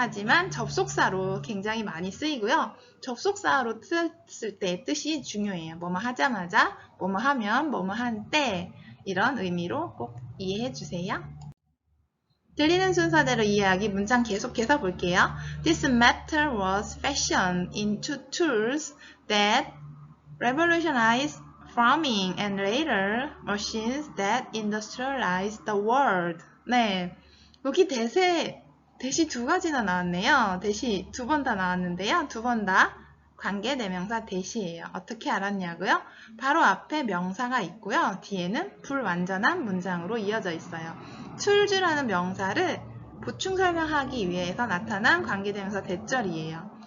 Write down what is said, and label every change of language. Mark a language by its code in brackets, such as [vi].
[ko] 하지만 접속사로 굉장히 많이 쓰이고요. 접속사로 쓸 때 뜻이 중요해요. 뭐뭐 하자마자, 뭐뭐 하면, 뭐뭐 한 때 이런 의미로 꼭 이해해 주세요. 들리는 순서대로 이해하기 문장 계속해서 볼게요. [en] This metal was fashioned into tools that revolutionized farming and later machines that industrialized the world. [ko] 네, 여기 대시 두 가지나 나왔네요. 대시 두 번 다 나왔는데요. 두 번 다 관계대명사 대시예요. 어떻게 알았냐고요? 바로 앞에 명사가 있고요. 뒤에는 불완전한 문장으로 이어져 있어요. tools라는 명사를 보충 설명하기 위해서 나타난 관계대명사 대절이에요.